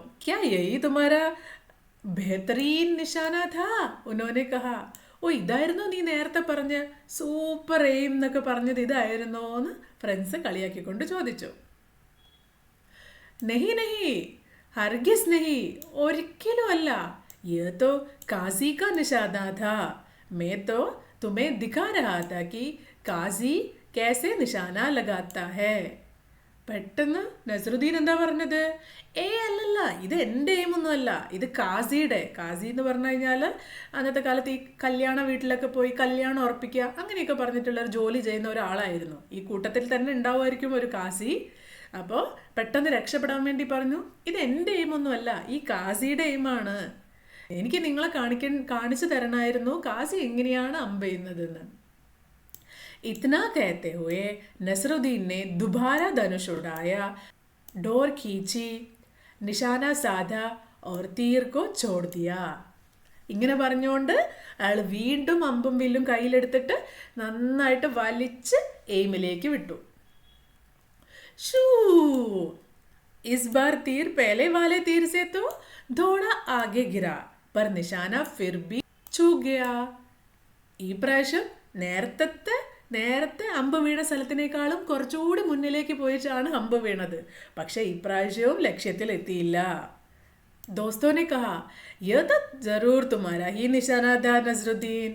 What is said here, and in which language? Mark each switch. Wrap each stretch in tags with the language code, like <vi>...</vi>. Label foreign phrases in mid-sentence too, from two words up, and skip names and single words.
<hi>क्या यही तुम्हारा बेहतरीन निशाना था, उन्होंने कहा.</hi> <ml>ഓ, ഇതായിരുന്നോ നീ നേരത്തെ പറഞ്ഞ്</ml> <en>super aim</en> <ml>എന്നൊക്കെ പറഞ്ഞത്, ഇതായിരുന്നോ എന്ന് ഫ്രണ്ട്സ് കളിയാക്കിക്കൊണ്ട് ചോദിച്ചു.</ml> <hi>नहीं नहीं, हरगिज़ नहीं,</hi> <ml>ഒരിക്കലും അല്ല.</ml> <hi>ये तो काजी का निशाना था, मैं तो तुम्हें दिखा रहा था कि काजी कैसे निशाना लगाता है.</hi> <ml>പെട്ടെന്ന് നസറുദ്ദീൻ എന്താ പറഞ്ഞത്? അല്ലല്ല, ഇത് എൻ്റെ എയിമൊന്നുമല്ല, ഇത് കാസി എന്ന് പറഞ്ഞു കഴിഞ്ഞാൽ അന്നത്തെ കാലത്ത് ഈ കല്യാണ വീട്ടിലൊക്കെ പോയി കല്യാണം ഉറപ്പിക്കുക അങ്ങനെയൊക്കെ പറഞ്ഞിട്ടുള്ള ഒരു ജോലി ചെയ്യുന്ന ഒരാളായിരുന്നു. ഈ കൂട്ടത്തിൽ തന്നെ ഉണ്ടാവുമായിരിക്കും ഒരു കാസി. അപ്പോൾ പെട്ടെന്ന് രക്ഷപ്പെടാൻ വേണ്ടി പറഞ്ഞു, ഇത് എൻ്റെ എയിമൊന്നുമല്ല, ഈ കാസിയുടെ എയിമാണ്. എനിക്ക് നിങ്ങളെ കാണിച്ചു തരണമായിരുന്നു കാസി എങ്ങനെയാണ് അമ്പെയ്യുന്നതെന്ന്.</ml> <hi>इतना कहते हुए नसरुद्दीन ने दोबारा धनुष उड़ाया, डोर खींची, निशाना साधा और तीर को छोड़ दिया.</hi> <ml>ഇങ്ങനെ പറഞ്ഞുകൊണ്ട് അയാൾ വീണ്ടും അമ്പും വില്ലും കയ്യിലെടുത്തിട്ട് നന്നായിട്ട് വലിച്ച് എയിമിലേക്ക് വിട്ടു. ഷൂ,</ml> <hi>इस बार तीर पहले वाले तीर से तो थोड़ा आगे गिरा, पर निशाना फिर भी चूक गया.</hi> <ml>ഈ പ്രാവശ്യം നേരത്തെ അമ്പ് വീണ സ്ഥലത്തിനേക്കാളും കുറച്ചുകൂടി മുന്നിലേക്ക് പോയിട്ടാണ് അമ്പ് വീണത്. പക്ഷെ ഇപ്രാവശ്യവും ലക്ഷ്യത്തിൽ എത്തിയില്ല.</ml> <hi>दोस्तों ने कहा, ये तो ज़रूर तुम्हारा ही निशाना था</hi> <ml>നസറുദ്ദീൻ.</ml>